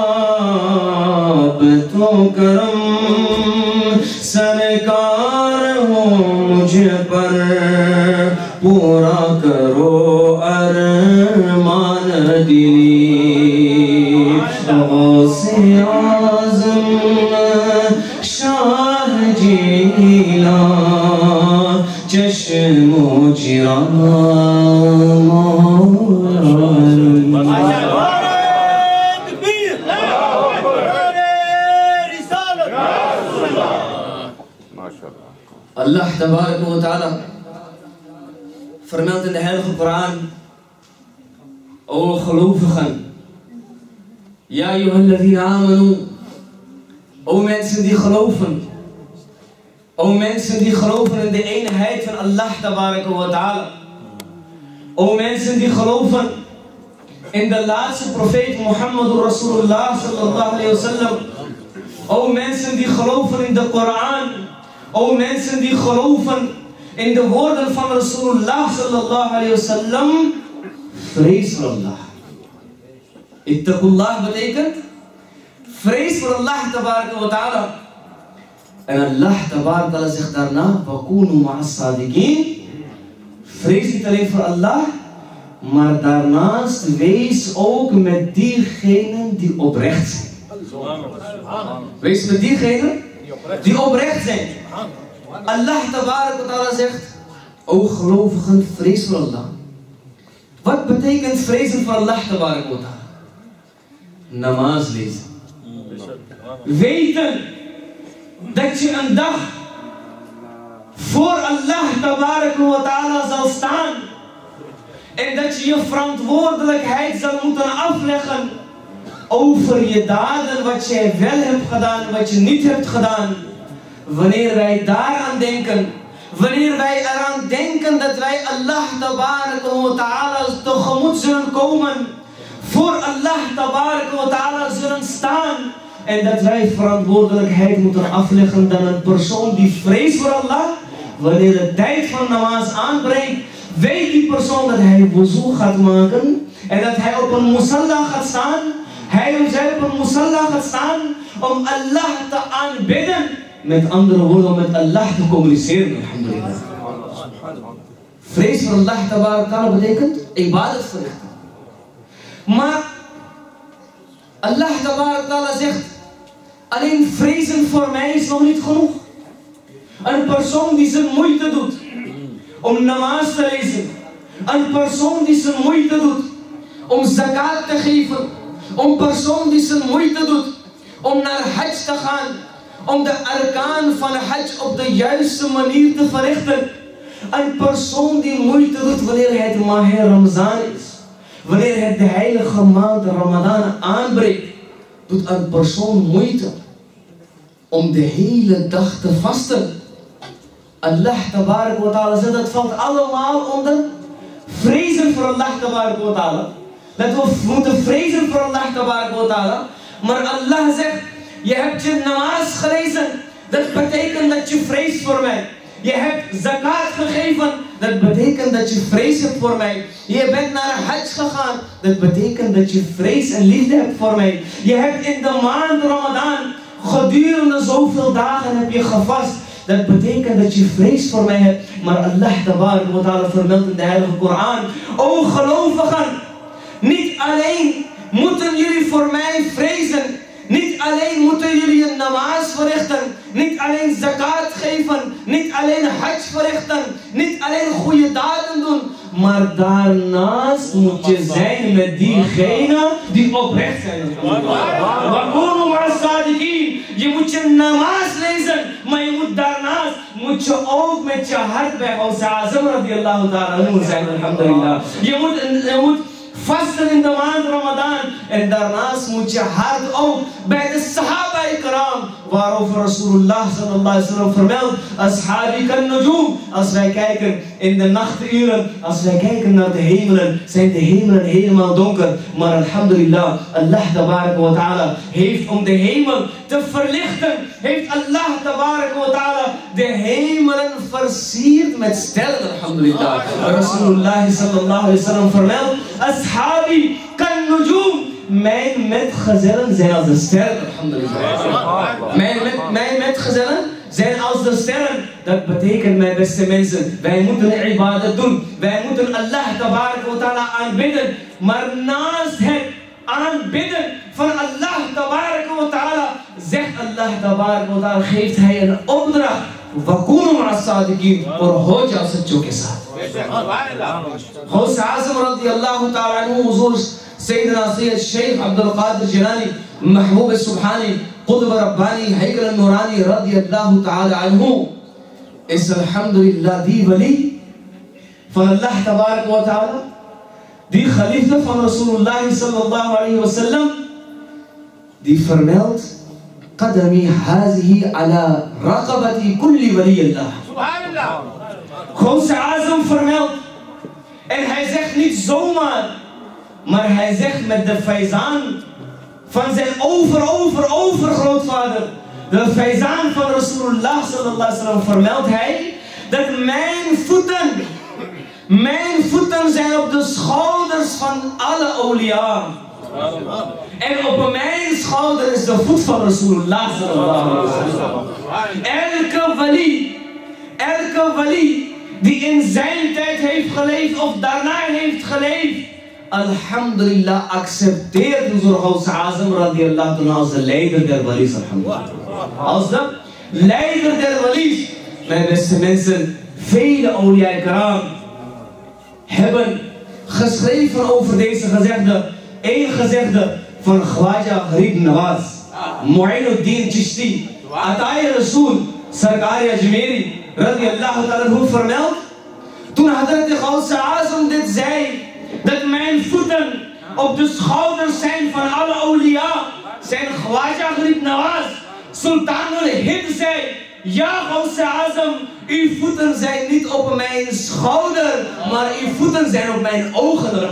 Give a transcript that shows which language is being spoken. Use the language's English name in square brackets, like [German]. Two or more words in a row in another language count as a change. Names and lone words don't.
[Urdu] تو کرم سرکار ہو مجھ پر، پورا کرو ارمان دلی. غوثِ اعظم شاہ جینا چشمو چراغ [Arabic] الله تبارك وتعالى [Dutch] vermeldt in de heilige Koran: O gelovigen, [Arabic] يا أيها الذين آمنوا, [Dutch] o mensen die geloven, o mensen die geloven in de eenheid van [Arabic] الله تبارك وتعالى, [Dutch] o mensen die geloven in de laatste profeet Mohammad [Arabic] رسول الله صلى الله عليه وسلم, [Dutch] o mensen die geloven in de Koran, o mensen die geloven in de woorden van [Arabic] رسول الله صلى الله عليه وسلم, [Dutch] vrees voor Allah. Ittaqullah betekent vrees voor [Arabic] الله تبارك وتعالى. [Dutch] En [Arabic] الله تبارك وتعالى [Dutch] zegt daarna: [Arabic] وكونوا مع الصادقين. [Dutch] Vrees niet alleen voor Allah, maar daarnaast wees ook met diegenen die oprecht zijn. Wees met diegenen die oprecht zijn. [Arabic] الله تبارك وتعالى [Dutch] zegt: O gelovigen, vrees voor Allah. Wat betekent vrezen voor [Arabic] الله تبارك وتعالى? [Dutch] Namaz lezen. Weten dat je een dag voor [Arabic] الله تبارك وتعالى [Dutch] zal staan. En dat je je verantwoordelijkheid zal moeten afleggen over je daden, wat jij wel hebt gedaan en wat je niet hebt gedaan. Wanneer wij daaraan denken, wanneer wij eraan denken dat wij [Arabic] الله تبارك وتعالى [Dutch] tegemoet zullen komen, voor [Arabic] الله تبارك وتعالى [Dutch] zullen staan, en dat wij verantwoordelijkheid moeten afleggen, dan een persoon die vreest voor Allah, wanneer de tijd van namaz aanbreekt, weet die persoon dat hij wuzu gaat maken en dat hij op een musalla gaat staan. Hij of zij op een musalla gaat staan om Allah te aanbidden. Met andere woorden, om met Allah te communiceren. Alhamdulillah. Vrees voor [Arabic] الله تبارك تعالى [Dutch] betekent ibadat verrichten. Maar [Arabic] الله تبارك تعالى [Dutch] zegt: alleen vrezen voor mij is nog niet genoeg. Een persoon die zijn moeite doet om namaz te lezen, een persoon die zijn moeite doet om zakat te geven, een persoon die zijn moeite doet om naar hajj te gaan, om de arkaan van hajj op de juiste manier te verrichten. Een persoon die moeite doet wanneer het [Urdu] ماہِ رمضان [Dutch] is, wanneer het de heilige maand Ramadan aanbreekt, doet een persoon moeite om de hele dag te vasten. [Arabic] الله تبارك وتعالى [Dutch] zegt: dat valt allemaal onder vrezen voor [Arabic] الله تبارك وتعالى. [Dutch] Dat we moeten vrezen voor [Arabic] الله تبارك وتعالى. [Dutch] Maar Allah zegt: je hebt je namaz gelezen, dat betekent dat je vreest voor mij. Je hebt zakat gegeven, dat betekent dat je vrees hebt voor mij. Je bent naar Hajj gegaan, dat betekent dat je vrees en liefde hebt voor mij. Je hebt in de maand Ramadan gedurende zoveel dagen heb je gevast. Dat betekent dat je vrees voor mij hebt. Maar [Arabic] الله تبارك وتعالى [Dutch] vermeldt in de heilige Koran: o gelovigen, niet alleen moeten jullie voor mij vrezen, niet alleen moeten jullie een namaz verrichten, niet alleen zakat geven, niet alleen hajj verrichten, niet alleen goede daden doen, maar daarnaast moet je zijn met diegenen die oprecht zijn. Je moet je namaz lezen, maar je moet daarnaast ook met je hart bij Gauss-al-Azam [Arabic] رضي الله تعالى [Dutch] zijn, alhamdulillah. Je moet vasten in de maand Ramadan. En daarnaast moet je hart ook bij de Sahaba-ikram, waarover [Arabic] رسول الله صلى الله عليه وسلم [Dutch] vermeldt: [Arabic] أصحابي كالنجوم. [Dutch] Als wij kijken in de nachturen, als wij kijken naar de hemelen, zijn de hemelen helemaal donker. Maar alhamdulillah, [Arabic] الله تبارك وتعالى [Dutch] heeft om de hemel te verlichten, heeft [Arabic] الله تبارك وتعالى [Dutch] de hemelen versierd met sterren, alhamdulillah. [Arabic] رسول الله صلى الله عليه وسلم [Dutch] vermeldt: [Arabic] أصحابي كالنجوم. [Dutch] Mijn metgezellen zijn als de sterren, alhamdulillah. Mijn metgezellen zijn als de sterren. Dat betekent, mijn beste mensen, wij moeten ibadat doen. Wij moeten [Arabic] الله تبارك وتعالى [Dutch] aanbidden. Maar naast het aanbidden van [Arabic] الله تبارك وتعالى, [Dutch] zegt [Arabic] الله تبارك وتعالى, [Dutch] geeft hij een opdracht: [Arabic] وكونوا مع الصادقين, [Urdu] اور ہو جاؤ سچوں کے ساتھ. [Arabic] غوث الأعظم رضي الله تعالى عنه, [Urdu] حضور سیدنا سید شیخ عبد القادر جیلانی محبوب سبحانی قطب ربانی ہیکل نورانی [Arabic] رضي الله تعالى عنه [Dutch] is alhamdulillah die wali van [Arabic] الله تبارك وتعالى, [Dutch] die geliefde van [Arabic] رسول الله صلى الله عليه وسلم, [Dutch] die vermeldt: [Arabic] قدمي هذه على رقبة كل ولي الله. [Dutch] Subhanallah. Gauss-al-Azam vermeldt, en hij zegt niet zomaar, maar hij zegt met de faizaan van zijn overgrootvader, de faizaan van [Arabic] رسول الله صلى الله عليه وسلم, [Dutch] vermeldt hij dat mijn voeten zijn op de schouders van alle awliya. En op mijn schouder is de voet van [Arabic] رسول الله صلى الله عليه وسلم. [Dutch] Elke wali die in zijn tijd heeft geleefd of daarna heeft geleefd, alhamdulillah, accepteert door Gauss-al-Azam [Arabic] رضي الله تعالى [Dutch] als de leider der walis, alhamdulillah. Als de leider der walis. Mijn beste mensen, vele awliya-ikram hebben geschreven over deze gezegde. Eén gezegde van Khwaja Gharib Nawaz, Mu'inuddin Chishti, Ataya Rasul, Sarkari Ajmeri [Arabic] رضي الله تعالى [Dutch] vermeld, toen Hazrat Gauss-al-Azam dit zei, dat mijn voeten op de schouders zijn van alle awliya, zijn Khwaja Gharib Nawaz, Sultan al-Hind zei: ja, Gauss-al-Azam, uw voeten zijn niet op mijn schouder, maar uw voeten zijn op mijn ogen.